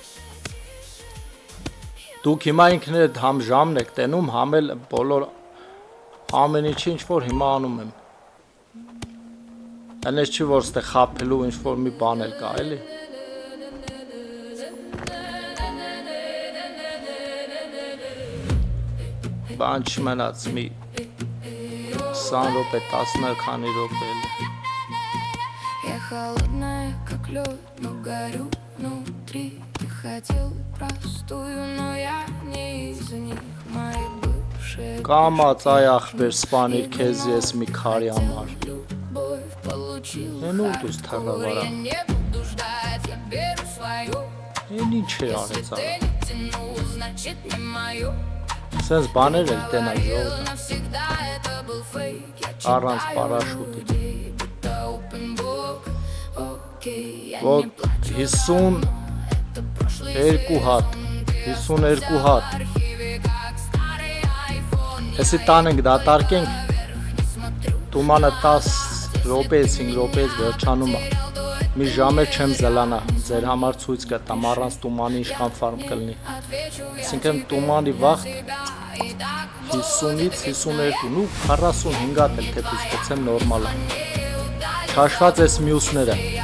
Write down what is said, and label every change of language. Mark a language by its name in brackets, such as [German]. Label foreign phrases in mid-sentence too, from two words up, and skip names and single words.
[Armenian] դուք հիմա ինքներդ համ ժամն եք տենում, համ էլ բոլոր ամեն ինչի ինչ-որ հիմա անում եմ, այնպես չի, որ ստե խապելու ինչ-որ մի բան էլ կա, էլի, բան չմնաց մի 20 րոպե, 10 քանի րոպե էլի, [Russian] Я холодная, как лед, но горю внутри. Ты хотел простую, но я не из них. Мои бывшие [Armenian] կամաց այ ախպեր սպանիր քեզ ես մի քարի համար, [Russian] любовь получил. [Armenian] են ու դուս թռավարա, [Russian] Я не буду ждать, я беру свою. [Armenian] են ինչ է արեց [Russian] Ты [Armenian] արա, [Russian] не тянул, значит не мою. [Armenian] սենց բաներ էլ տենակ ժողը, [Russian] Навсегда это был фейк. Я [Armenian] առանց [Russian] читаю [Armenian] պարաշուտի, [Russian] людей, будто [English] open book. [Russian] Окей, я [Armenian] որ [Russian] не плачу. [Armenian] 52 [Russian] Это прошлый [Armenian] հատ, 52 հատ, [Russian] архиве, как старый iPhone. [Armenian] Էսի տան ենք դատարկենք, տումանը 10 րոպեից 5 րոպեից վերջանում է, մի ժամ էլ չեմ զլանա, ձեր համար ցույց կտամ առանց տումանի ինչքան ֆարմ կլինի, այսինքն տումանի վաղ 50-ից 52, նու 45 հատ էլ թե ցույց կցեմ նորմալ է, քաշված էս մյուսները,